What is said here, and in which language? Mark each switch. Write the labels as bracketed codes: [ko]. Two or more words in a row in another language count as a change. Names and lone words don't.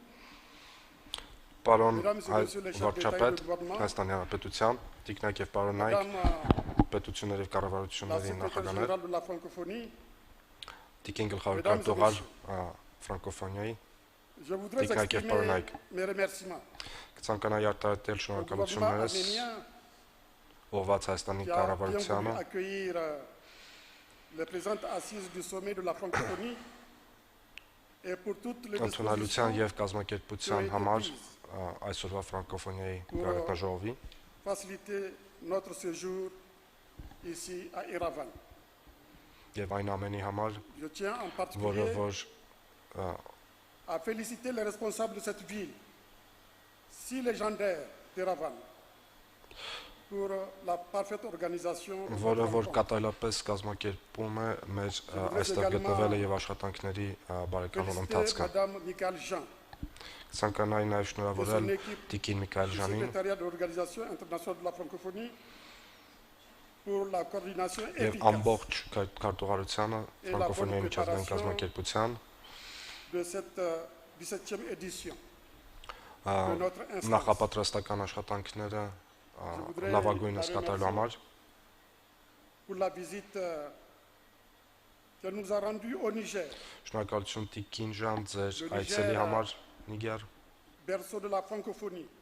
[hy] Պարոն [fr] Mesdames et Messieurs les chefs d'État et [hy] վարչապետ [fr] de gouvernement, [hy] Հայաստանի Հանրապետության, տիկնայք եւ պարոնայք, [fr] Madame [hy] պետությունների եւ [fr] la [hy] կառավարությունների [fr] secrétaire [hy] նախագահներ, [fr] générale de la francophonie, [hy] տիկին գլխավոր [fr] Mesdames et [hy] քարտուղար ֆրանկոֆոնիայի, [fr] je voudrais [hy] Տիկնայք եւ [fr] exprimer [hy] պարոնայք, [fr] mes remerciements [hy] կցանկանայի արտահայտել [fr] au gouvernement [hy] շնորհակալություններս [fr] arménien [hy] ուղղված Հայաստանի [fr] qui a bien voulu [hy] կառավարությանը, [fr] accueillir les présentes assises du sommet de la francophonie et pour toutes les [hy] ընդունալության [fr] dispositions [hy] եւ կազմակերպության համար այսօրվա ֆրանկոֆոնիայի գագաթնաժողովի [fr] faciliter notre séjour ici à Yerevan. [hy] եւ այն ամենի համար, [fr] Je tiens en [hy] որը [fr] particulier [hy] որ [fr] à féliciter les responsables de cette ville, si légendaire d'Yerevan, pour la parfaite organisation de [hy] որը [fr] cette [hy] որ [fr] rencontre. [hy] կատարելապես կազմակերպում է մեր այստեղ գտնվելը եւ աշխատանքների բարեկամոն [fr] Féliciter [hy] ընթացքը։ [fr] Madame Michael Jean, [hy] Ցանկանայի նաեւ շնորհավորել Տիկին Միքայել [fr] du [hy] Ժանին [fr] secrétariat de l'Organisation internationale de la francophonie, pour la coordination [hy] եւ [fr] efficace [hy] ամբողջ քարտուղարությանը ֆրանկոֆոնիայի միջազգային կազմակերպության [fr] de cette 17e édition de notre instance. [hy] նախապատրաստական աշխատանքները լավագույնս կատարելու համար [fr] Pour la visite qu'elle nous a rendue au Niger, [hy] շնորհակալություն Տիկին Ժան ձեր այցելի համար Նիգեր [fr] berceau de la francophonie.